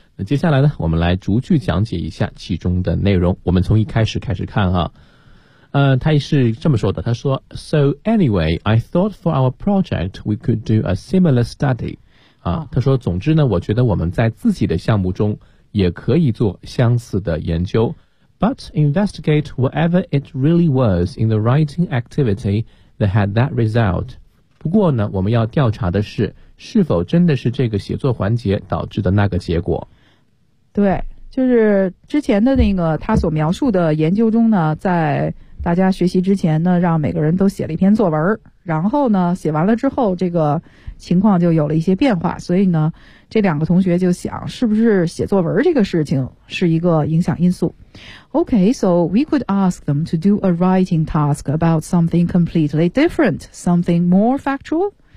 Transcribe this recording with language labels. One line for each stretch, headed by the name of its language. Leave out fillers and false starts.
Chinese: 那接下来呢，我们来逐句讲解一下其中的内容。我们从一开始开始看啊。他是这么说的，他说
English: So anyway, I thought for our project we could do a similar study.
Chinese: 啊，他说总之呢，我觉得我们在自己的项目中也可以做相似的研究。
English: But investigate whatever it really was in the writing activity that had that result.
Chinese: 不过呢，我们要调查的是，是否真的是这个写作环节导致的那个结果。对，就是之前的那个他所描述的研究中呢，在大家学习之前呢，让每个人都写了一篇作文，然后呢，写完了之后，这个情况就有了一些变化，所以呢，这两个同学就想，是不是写作文这个事情是一个影响因素。
English: Okay, so we could ask them to do a writing task about something completely different, something more factual.